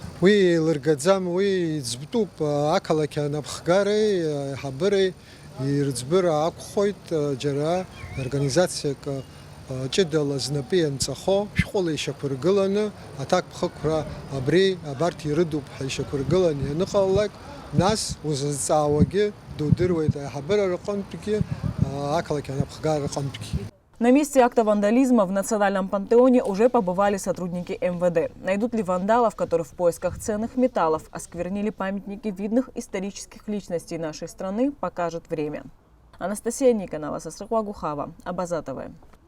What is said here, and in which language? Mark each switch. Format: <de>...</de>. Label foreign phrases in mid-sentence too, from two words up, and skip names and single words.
<ab>Уи еилыргаӡам, уи иӡбтәуп ақалақь анапхгареи, аиҳабыреи ирыӡбыра акәхоит џьара организациак ҷыдала знапы ианҵахо, шәҟәыла ишьақәыргыланы, аҭакԥхықәра абарҭ ирыдуп ҳәа ишьақәыргыланы ианыҟалалак, нас узазҵаауагьы дудыруеит аиҳабыра рҟынтәгьы, ақалақь анапхгара рҟынтәгьы.</ab> <ru>На месте акта вандализма в Национальном пантеоне уже побывали сотрудники МВД. Найдут ли вандалов, которые в поисках ценных металлов осквернили памятники видных исторических личностей нашей страны, покажет время. Анастасия Никонова, Сасрыква Гухава, Абаза ТВ.</ru>